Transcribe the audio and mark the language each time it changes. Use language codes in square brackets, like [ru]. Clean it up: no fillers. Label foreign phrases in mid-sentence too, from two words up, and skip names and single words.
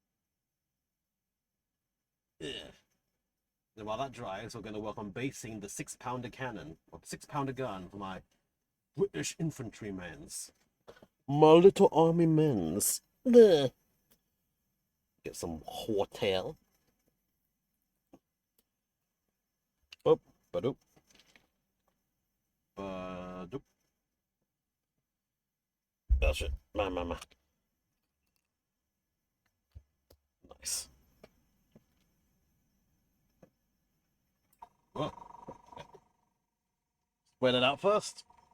[en] Yeah. And while that dries, we're going to work on basing the 6-pounder cannon, or 6-pounder gun for my British infantrymen's. My little army men's. There. Get some hortail. Oh, ba-doop. Ba-doop. Oh shit. Ma. Nice. Well, spread it out first.